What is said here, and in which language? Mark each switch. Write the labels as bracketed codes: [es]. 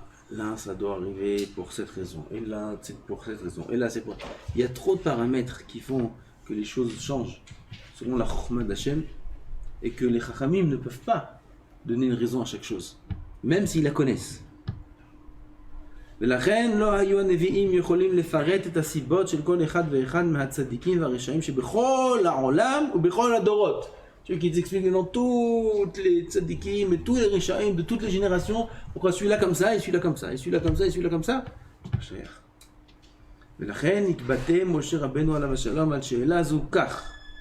[fr] Là, ça doit arriver pour cette raison, et là, c'est pour cette raison, et là, c'est pour... Il y a trop de paramètres qui font que les choses changent selon la chokhmah d'Hachem, et que les chachamim ne peuvent pas donner une raison à chaque chose, même s'ils la connaissent. [he] ולכן לא היו הנביאים יכולים לפרט את הסיבות של כל אחד ואחד מהצדיקים והרשעים שבכל העולם ובכל הדורות. [fr] Ceux qui expliquent dans toutes les tzadikim et tous les rishaim de toutes les générations pourquoi celui-là comme ça et celui-là comme ça et celui-là comme ça et celui-là comme ça. cher. [he] ולכן התבטא משה רבנו עליו השלום על שאלה זו כך.